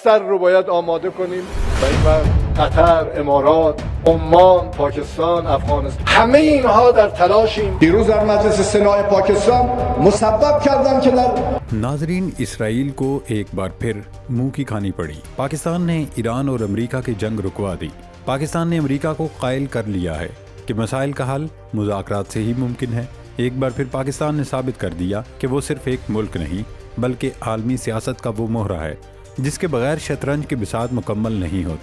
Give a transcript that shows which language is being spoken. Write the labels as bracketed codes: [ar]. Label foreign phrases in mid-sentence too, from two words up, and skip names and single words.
[fa] بستر رو باید آماده کنیم و این وقت قطر، امارات، عمان، پاکستان، افغانستان، همه اینها در تلاشیم. دیروز در مجلس سنا پاکستان مسبب کردن که در [ur] ناظرین، اسرائیل کو ایک بار پھر منہ کی کھانی پڑی۔ پاکستان نے ایران اور امریکہ کی جنگ رکوا دی۔ پاکستان نے امریکہ کو قائل کر لیا ہے کہ مسائل کا حل مذاکرات سے ہی ممکن ہے۔ ایک بار پھر پاکستان نے ثابت کر دیا کہ وہ صرف ایک ملک نہیں بلکہ عالمی سیاست کا وہ مہرہ ہے جس کے بغیر شطرنج کی بساط مکمل نہیں ہوتی۔